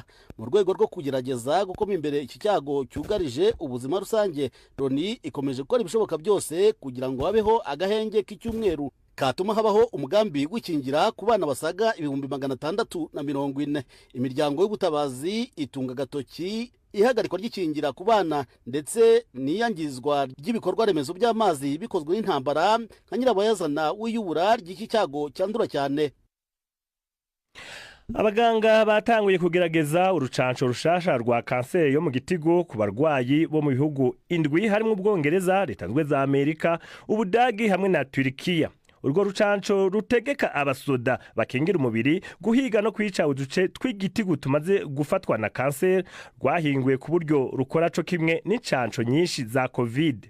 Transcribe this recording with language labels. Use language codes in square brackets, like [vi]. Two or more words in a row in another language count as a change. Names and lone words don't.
[rw] Mu rwego rwo kugerageza gukoma imbere iki cyago cyugarije ubuzima rusange, Loni ikomeje gukora ibishoboka byose kugira ngo habeho agahenge k'icyumweru katuma habaho umugambi w'ikingira ku bana basaga 640. Imiryango y'ubutabazi itunga gatoki ihagarikwa ry'ikingira ku bana ndetse n'iyangizwa ry'ibikorwa remezo by'amazi bikozwe n'intambara nka nyirabayazana w'iyubura ry'iki cyago cyandura cyane. [rn] Abaganga batanguye kugerageza urucanco rushasha rwa kanseri yo mu gitigo ku barwayi bo mu bihugu indwi harimo Ubwongereza, Leta Zunze za Amerika, Ubudagi hamwe na Turkiya. Urwo rucanco rutegeka abasoda bakingira umubiri guhiga no kwica uduce tw'igitigu tumaze gufatwa na kanseri rwahinguye ku buryo rukora co kimwe n'incanco nyinshi za COVID.